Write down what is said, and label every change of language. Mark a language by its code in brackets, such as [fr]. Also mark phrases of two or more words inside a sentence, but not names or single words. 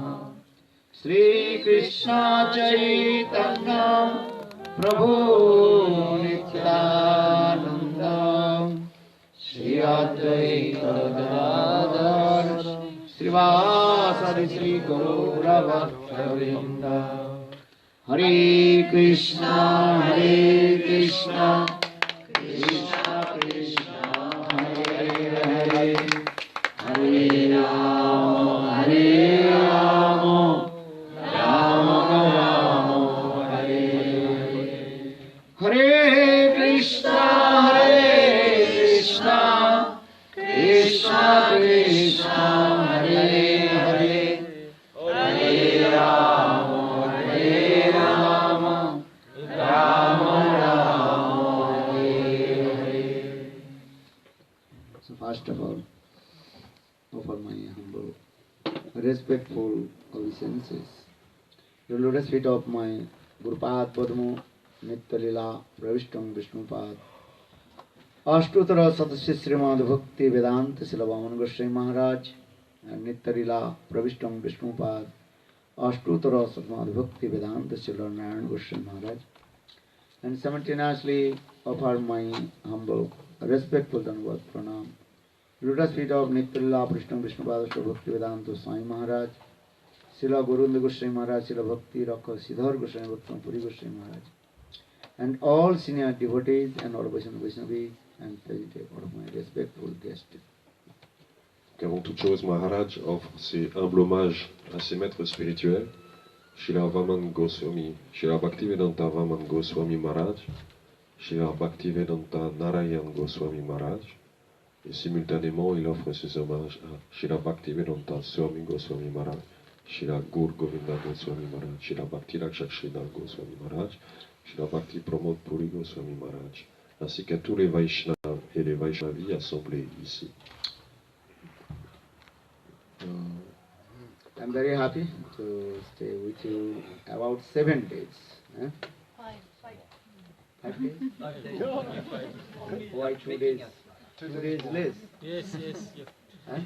[sa] श्रीकृष्ण चैतन्य प्रभु नित्यानन्द श्री अद्वैत गदाधर श्रीवासदि श्री गौरभक्तवृन्द। हरे कृष्णा कृष्ण कृष्ण हरे हरे हरे राम राम राम हरे हरे कृष्ण कृष्ण कृष्ण हरे हरे हरे राम राम राम हरे हरे। [en] So first of all, offer my humble, respectful obeisances to the lotus feet of my Gurupad Padmo Nitya Lila Pravishtam Vishnupad Ashtutara Sadasya Srimad Bhakti Vedanta Silabaman Goswami Maharaj and Nitya Lila Pravishtam Vishnupad Ashtutara Srimad Bhakti Vedanta Silabaman Goswami Maharaj, and simultaneously offer my humble, respectful [sa] Dandavat Pranam [en] lotus feet of Nitya Lila Pravishtam Vishnupad Bhakti Vedanta Swami Maharaj, Srila Gurunda Goswami Maharaj, Srila Bhakti Rakha Siddhar Goswami Bhakti Puri Goswami Maharaj, and all senior devotees and all Vaishnavis and all of my respectful guests. [fr] Qu'avant toute chose, Maharaj offre ses humbles hommages à ses maîtres spirituels, Srila Vaman Goswami, Srila Bhaktivedanta Vaman Goswami Maharaj, Srila Bhaktivedanta Narayan Goswami Maharaj, et simultanément il offre ses hommages à Srila Bhaktivedanta Swami Goswami Maharaj, Srila Gur Govinda Goswami Maharaj, Srila Bhakti Rakshak Sridhar Goswami Maharaj, Srila Bhakti Pramod Puri Goswami Maharaj, ainsi qu'à tous les Vaishnavas et les Vaishnavis assemblés ici. [en] I'm very happy to stay with you about 7 days. 5 days? 5 days. Why 2 days? 2 days less? Yes. Huh?